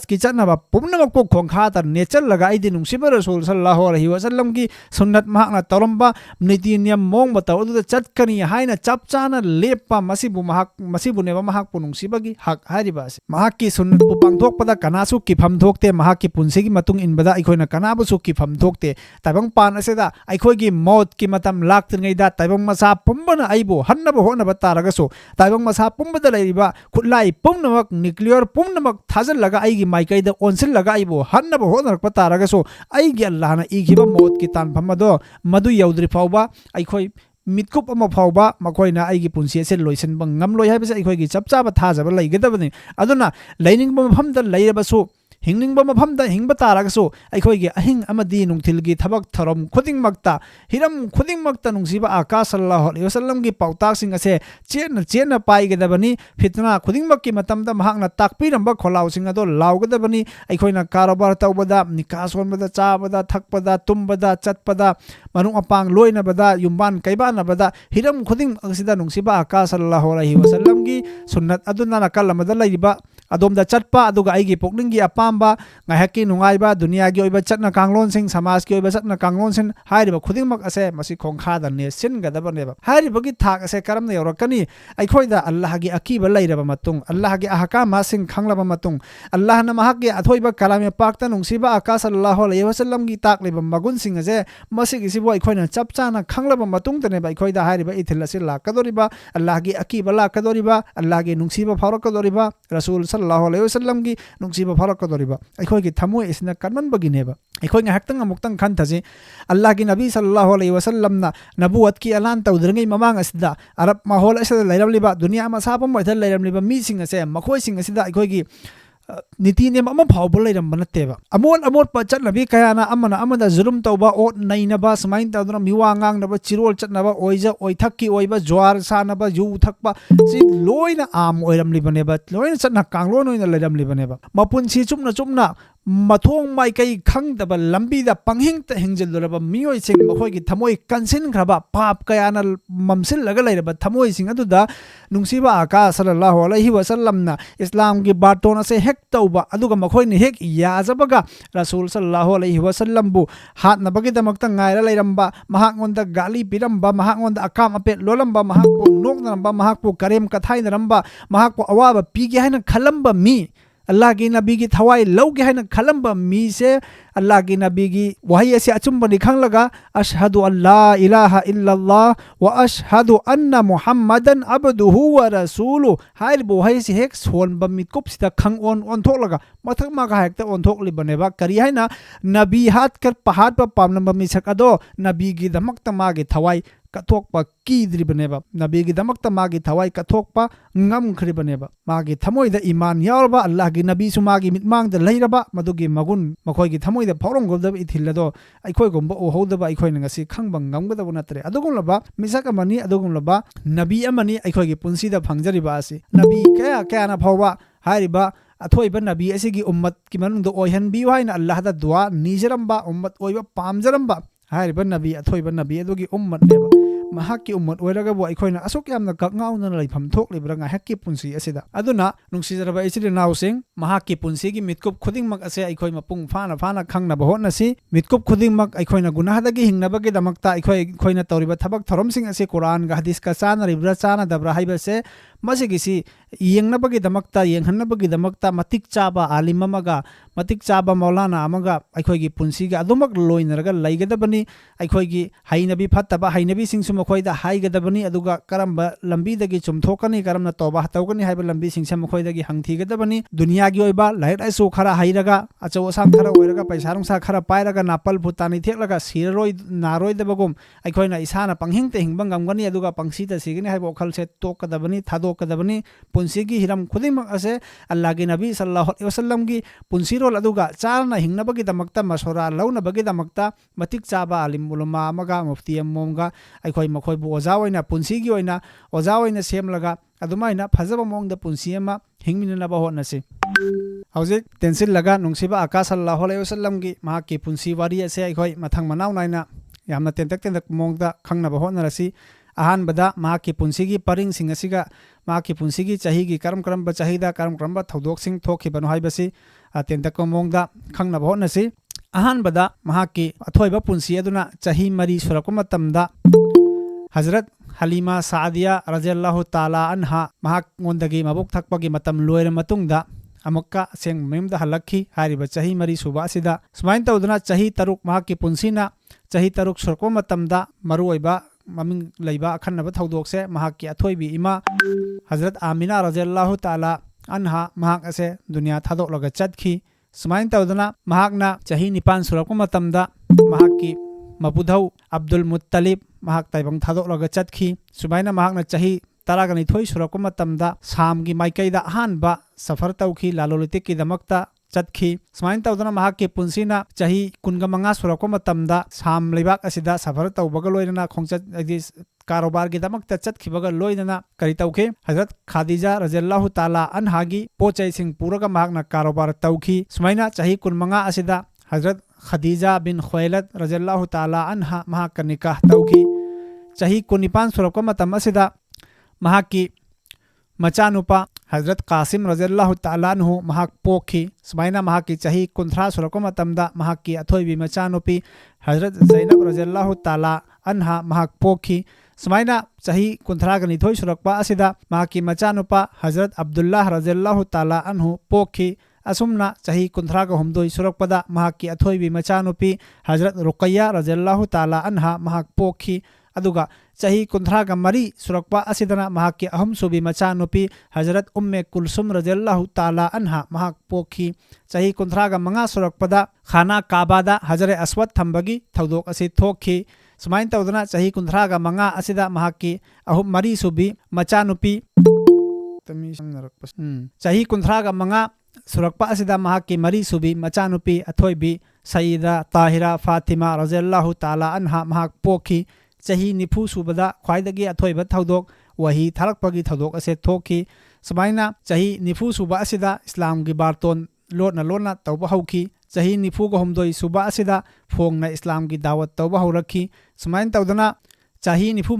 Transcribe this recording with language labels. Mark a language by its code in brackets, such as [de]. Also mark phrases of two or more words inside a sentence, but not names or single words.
[mni] ki chatnaba pumnamak pok khongkha tar nechal laga aidi nungsiba [ar] رسول صلى الله عليه وسلم [mni] gi sunnat mahakna toromba niti niyam mong bataw aduda chatkani haina chapchana lepa masibu neba mahakpu nungsibagi hak haribas mahaki sunnat pu pangthokpada kanasu kifam thokte mahaki punsigi matung inbada aikoina kanabu su kifam thokte taibang pan aseda aikoigi maut ki matam laktringaida taibang masa pumbana aibo hannaba honaba taragaso taibang masa pumbada leiriba khutlai pumnamak nuclear pumnamak thajallaga aigi maikaida onsillaga aibo hannaba honarpa taragaso aigi Allah na igiba maut ki tanpham ado madu yaudri phawba aikoi mitkup ama phawba makoina aigi punsi se loisenba ngamloi haibase aikoigi chapchaba thajaba leigedabani aduna leiningba mafamda leirabasu hingningba mafamda hingba taragasu aikoigi ahing amadi nungthilgi thabak tharom khudingmakta hiram khudingmakta nungsiba aka [ar] صلى الله عليه وسلم [mni] gi pautak sing ase chena paigedabani fitna khudingmakki matamda mahakna takpiramba kholau sing ado laugedabani aikoina karobar tawbada nikasonbada chabada thakpada tumbada chatpada manung apang loina bada yumban kaibana bada hiram khuding asida nungsiba aka [ar] صلى الله عليه وسلم [mni] gi sunnat aduna nakal amada laiba adomda chatpa aduga aigi pokninggi apamba ngahaki nungaiba dunia gi oiba chatna kanglon sing samaj gi oiba chatna kanglon sin hairiba khudingmak ase masi khongkha da ne sin gadabaneba hairiba gi thak ase karamna yorakani aikhoida Allah gi akiba lairaba matung Allah gi ahkama sing khanglaba matung Allah na mahaki athoiba kalame pakta nungsiba aka [ar] صلى الله عليه وسلم [mni] gi takleba magun sing ase masi gi sibo aikhoina chapchana khanglaba matung tane ba aikhoida hairiba ithil ase lakadoriba Allah gi akiba lakadoriba Allah gi nungsiba pharakadoriba [ar] رسول صلى الله عليه وسلم [mni] gi nungsiba pharakadoriba aikoi gi thamoi isna kanman bagineba aikoi nga haktang amuktang khantaji Allah gi nabi [ar] صلى الله عليه وسلم [mni] na nabuwat ki alan tawdrangai mamang asida arab mahol asida lairamliba dunia ma sapam mai thal lairamliba mi sing ase makhoi sing asida aikoi gi niti ne ama phawbol lairam banateba amol pa chatnabi kayana amada zulum tawba o nainaba samain tawdra miwa ngang naba chirol chatnaba oija oithakki oiba jwar sanaba yu thakpa si loina am oiram libaneba loina chatna kanglon oina lairam libaneba mapun si chumna mathong mai kai khangdaba lambi da panghing ta hingjiluraba miyoi sing makhoi gi thamoi kansin khraba pap kayana mamsil laga lairaba thamoi sing aduda nungsiba aka [ar] صلى الله عليه وسلم [mni] na islam gi baton ase hek tauba aduga makhoi ni hek yajabaga [ar] رسول صلى الله عليه وسلم [mni] bu hat na bagi damakta ngaira lairamba mahak ngonda gali piramba mahak ngonda akam apet lolamba mahak pu nok naramba mahak pu karem kathai naramba mahak pu awaba pigi haina khalamba mi Allah ki nabi ki thawai lauge haina khalamba mi se Allah ki nabi ki wahi ase achumba ni khanglaga [ar] أشهد أن لا إله إلا الله وأشهد أن محمدا عبده ورسوله [mni] hair bo hai si hek son ba mit kop sita khang on thok laga mathak ma ga hek ta on thok li bane ba kari haina nabi hat kar pahad pa pamna ba mi sakado nabi gi damak ta ma gi thawai kathokpa kidribaneba nabi gi damakta magi thawai kathokpa ngam khribaneba magi thamoi da iman yaurba Allah gi nabi su magi mitmang da leiraba madugi magun makhoi gi thamoi da phorong golda ithillado aikhoi gomba o hodaba aikhoi na ngasi khangba ngamgada bunatre adugum laba misak amani adugum laba nabi amani aikhoi gi punsi da phangjariba asi nabi kaya na phawa hariba athoiba nabi asigi ummat ki manung do oihan bi waina Allah da dua nijaramba ummat oiba pamjaramba hariba nabi athoiba nabi adugi ummat neba mahakki ummat oiraga bo aikoina asok yamna kakngawna laifam thoklibra nga hakki punsi asida aduna nungsijaraba ichiri nausing mahakki punsi gi mitkup khudingmak ase aikoi mapung phana khangna bahona si mitkup khudingmak aikoina gunahadagi hingnabagi damakta aikoina tawriba thabak thoromsing ase Quran ga hadis ka chana ribra chana dabra haibase masigisi yengnabagi damakta yenghanabagi damakta matik chaba alim amaga matik chaba maulana amaga aikoi gi punsi ga adumak loinaraga laigadabani aikoi gi hainabi phattaba hainabi singsu makhoi da haigadabani aduga karamba lambi dagi chumthokani karamna toba hatawgani haiba lambi singsa makhoi dagi hangthigadabani dunia gi oiba lair aisu khara hairaga achaw asam khara oiraga paisa rungsa khara pairaga napal bhutani theklaga siroi naroi dabagum aikoina isana panghing te hingbang gamgani aduga pangsi ta sigini haiba okhal se tokadabani thadokadabani punsi gi hiram khudimak ase Allah gi nabi [ar] صلى الله عليه وسلم [mni] gi punsi rol aduga charna hingnabagi damakta masora launabagi damakta matik chaba alim ulama amaga mufti amomga aikoi makhoi bu oja oina punsi gi oina oja oina semlaga adumaina phajaba mongda punsi ama hingminna ba honasi hauzik tensil laga nungsiba aka [ar] صلى الله عليه وسلم [mni] gi mahaki punsi wari ase aikoi mathang manaw naina yamna tentak mongda khangna ba honarasi ahan bada mahaki punsi gi paring sing asiga mahaki punsi gi chahi gi karam ba chahida karam ba thodok sing thokhi banu haibasi tentak mongda khangna ba honasi ahan bada mahaki athoiba punsi aduna chahi mari surakwa matamda Hazrat Halima Saadiya [ar] رضي الله تعالى عنها [mni] mahak ngondagi mabuk thakpagi matam loira matungda amukka seng memda halakhi hariba chahi mari suba asida sumain tawduna chahi taruk mahaki punsina chahi taruk surakwa matamda maruoiba maming leiba akhanaba thodokse mahaki athoibi ima Hazrat Amina [ar] رضي الله تعالى عنها [mni] mahak ase dunia thadolaga chatkhi sumain tawduna mahakna chahi nipan surakwa matamda mahaki mapudhau Abdul Muttalib mahak taibang thadolaga chatkhi sumaina mahakna chahi taragani thoi surakwa matamda samgi maikaida ahanba safar tawkhi lalolitik ki damakta chatkhi sumain tawduna mahakki punsina chahi kunga manga surakwa matamda sam leibak asida safar tawbaga loinana khongchat karobar gi damakta chatkhibaga loinana kari tawkhe Hazrat Khadija [ar] رضي الله تعالى عنها [mni] pochai sing puraga mahakna karobar tawkhi sumaina chahi kun manga asida Hazrat Khadija bin Khuwailid [ar] رضي الله تعالى عنها [mni] mahakka nikah tawkhi chahi kunipan surakwa matam asida mahakki machanupa Hazrat Qasim [ar] رضي الله تعالى عنه [mni] mahak pokhi sumaina mahakki chahi kunthra surakwa matamda mahakki athoibi machanupi Hazrat Zainab [ar] رضي الله تعالى عنها [mni] mahak pokhi sumaina chahi kunthra gani thoi surakwa asida mahakki machanupa Hazrat Abdullah [ar] رضي الله تعالى عنه [mni] pokhi asumna chahi kunthra ga humdoi surakpada mahakki athoibi machanupi Hazrat Ruqayya [ar] رضي الله تعالى عنها [mni] mahak pokhi aduga chahi kunthra ga mari surakpa asidana mahakki ahum subi machanupi Hazrat Umme Kulsum [ar] رضي الله تعالى عنها [mni] mahak pokhi chahi kunthra ga manga surakpada khana Kaabada Hajare Aswad thambagi thodok ase thokhi sumain tawdana chahi kunthra ga manga asida mahakki ahum mari subi machanupi chahi kunthra ga manga surakpa asida mahakki mari subi machanupi athoibi Sayyida Tahira Fatima [ar] رضي الله تعالى عنها [mni] mahak pokhi chahi nifu subada khwaidagi athoiba thodok wahi tharakpagi thodok ase thokhi sumaina chahi nifu suba asida Islam gi barton lona tawba hauki ꯆꯍꯤ 94 ꯁꯨꯕ ꯑꯁꯤꯗ ꯐꯣꯡꯅ ꯏꯁꯂꯥꯝꯒꯤ ꯗꯥꯋꯠ ꯇꯧꯕ ꯍꯧꯔꯛꯈꯤ꯫ ꯁꯨꯃꯥꯏꯅ ꯇꯧꯗꯅ ꯆꯍꯤ